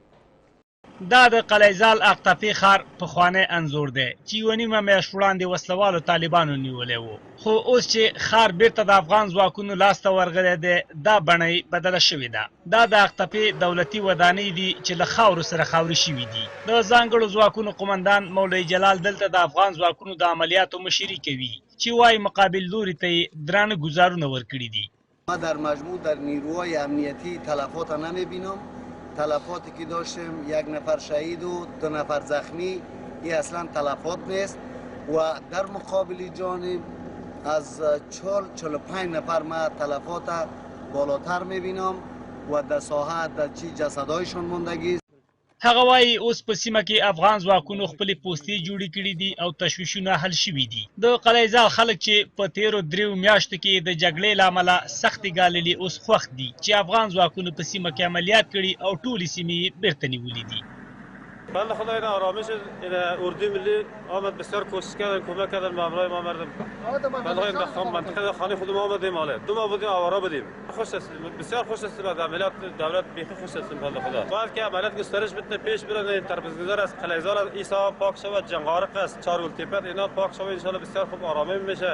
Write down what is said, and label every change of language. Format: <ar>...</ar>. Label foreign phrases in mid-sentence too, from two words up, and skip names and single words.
<ps>دا د قلعه زال اقطافي ښار پخوانی انځور دی چې یوه نیمه میاشت وړاندې وسلوالو طالبانو نیولی و، خو اوس چې ښار بیرته د افغان ځواکونو لاسته ورغلی دی دا بڼه یې بدله شوې ده. دا د اقطافي دولتي ودانۍ دي چې له خاورو سره خاوري شوي دي. د ځانګړو ځواکونو قمندان مولوي جلال دلته د افغان ځواکونو د عملیاتو مشري کوي چې وایي مقابل لوري ته یې درانه ګزارونه ورکړي دي.</ps> <fa>ما در مجموع در نیروهای امنیتی تلفات نمیبینم. تلفاتی که داشتیم 1 نفر شهید و 2 نفر زخمی، این اصلا تلفات نیست. و در مقابل جانب از 45 نفر ما تلفات بالاتر میبینم و در ساحه در چی جسدهایشان ماندگی.</fa> <ps>هغه وایي اوس په سیمه کې افغان ځواکونو خپلې پوستې جوړې کړي دي او تشویشونه حل شوي دي. د قلعه زال خلک چې په تیرو 3 میاشتو کې د جګړې له امله سختې ګاللې اوس خوښ دي چې افغان ځواکونو په سیمه کې عملیات کړي او ټولې سیمې یې بیرته نیولې دي.</ps> <fa>بله خدا این آرامش این اردوی ملی آمد بسیار کوشش کردن کمک کردن به همراه ما مردم. بله این منطقه خانه خود ما آمدیم حالا 2 ماه بودیم آواره بودیم. خوش است بسیار خوش است بعد عملیات دولت بیخی خوش است بله خدا. باید که عملیات گسترش بتونه پیش بره تربیت‌گذار از قلعه زال عیسی پاک شود، جنگارق است، چارولتیپت اینا پاک شود</fa> <ar>ان شاء الله</ar> <fa>بسیار خوب آرامی میشه.</fa>